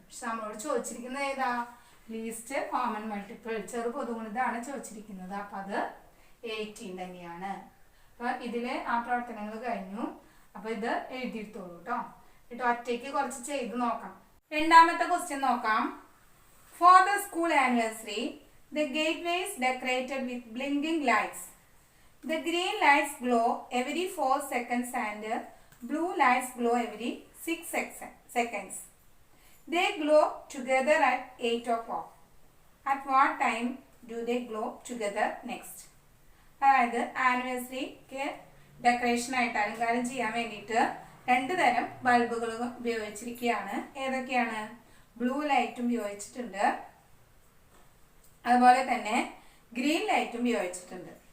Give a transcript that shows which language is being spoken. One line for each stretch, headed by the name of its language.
Malayalam: പക്ഷെ നമ്മളോട് ചോദിച്ചിരിക്കുന്നത് ഏതാ? ലീസ്റ്റ് കോമൺ മൾട്ടിപ്പിൾ ചെറു പൊതുഗുണിതമാണ് ചോദിച്ചിരിക്കുന്നത്. അപ്പൊ അത് 18 തന്നെയാണ്. അപ്പൊ ഇതില് ആ പ്രവർത്തനങ്ങൾ കഴിഞ്ഞു. അപ്പൊ ഇത് എഴുതിയെടുത്തോളൂ കേട്ടോ. എന്നിട്ട് ഒറ്റയ്ക്ക് കുറച്ച് ചെയ്ത് നോക്കാം. രണ്ടാമത്തെ ക്വസ്റ്റ്യൻ നോക്കാം.
English: For the school anniversary the gateway is decorated with blinking lights. The green lights glow every 4 seconds and blue lights glow every 6 seconds. They glow together at 8 o'clock. At what time do they glow together next?
Malayalam: അതായത് ആനിവേഴ്സറിക്ക് decoration ആയിട്ട് അലങ്കാരം ചെയ്യാൻ വേണ്ടിയിട്ട് 2 തരം ബൾബുകൾ ഉപയോഗിച്ചിരിക്കുകയാണ്. ഏതൊക്കെയാണ്? Blue ലൈറ്റും ഉപയോഗിച്ചിട്ടുണ്ട്, അതുപോലെ തന്നെ ഗ്രീൻ ലൈറ്റും ഉപയോഗിച്ചിട്ടുണ്ട്.